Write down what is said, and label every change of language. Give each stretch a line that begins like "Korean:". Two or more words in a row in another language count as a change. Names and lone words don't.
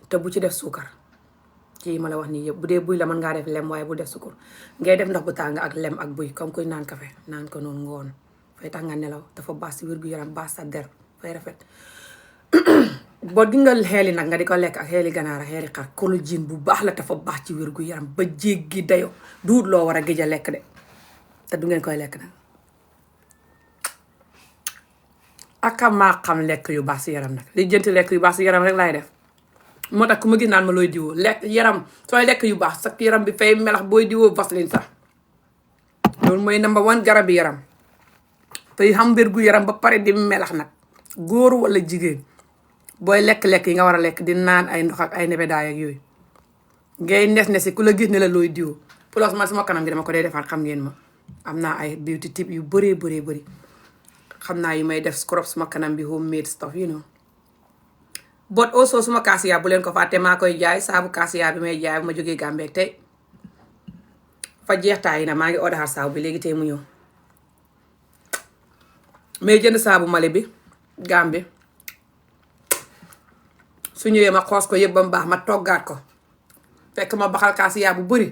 Wolof: te bu ci def suukar ci ma la wax nii yëpp bu dee buy la mën ngaa def lem waaye bu def suukar ngay def ndox bu tàng ak lem ak buy comme kuy naan café naan ko noonu ngoon fay tax nga nelaw dafa baax si wér gu yaram baax sa der fay rafet boo di nga xeeli nag nga di ko lekk ak xeeli ganaar ak xeeli xar collagène bu baax la dafa baax ci wér gu yaram ba jéggi dayo duut loo war a géej a lekk de te du ngeen koy lekk nag aka maa xam lekk yu baax si yaram nag li jënti lekk yu baax si yaram rek laay def moo tax ku ma gis naan ma looy diwoo lekk yaram sooy lekk yu baax sa yaram bi fay melax booy diwoo vaseline sax loolu mooy
English: number one
Wolof: garab bi yaram te xam wér gu yaram ba pare di melax nag góor wala jigéen booy lekk-lekk yi nga war a lekk di naan ay ndox ak ay nebedaay ak yooyu ngay nes-nesi ku la gis ne la looy diwoo plus man sama kanam gi dama ko dee defaat xam ngeen ma am naa ay
English: beauty tip
Wolof: yu bëree bëri xam naa yu may def scrub suma kanam bi
English: homemade stuff you know but also
Wolof: suma kaasiya bu leen ko fàtte maa koy jaay saabu kaasiya bi may jaay bu ma jógee Gambie tey fa jeextaay na maa ngi order saabu bi léegi tey mu ñëw may jënd saabu Mali bi Gambie su ñëwee ma xoos ko yëpp ba mu baax ma toggaat ko fekk ma baxal kaasiya bu bëri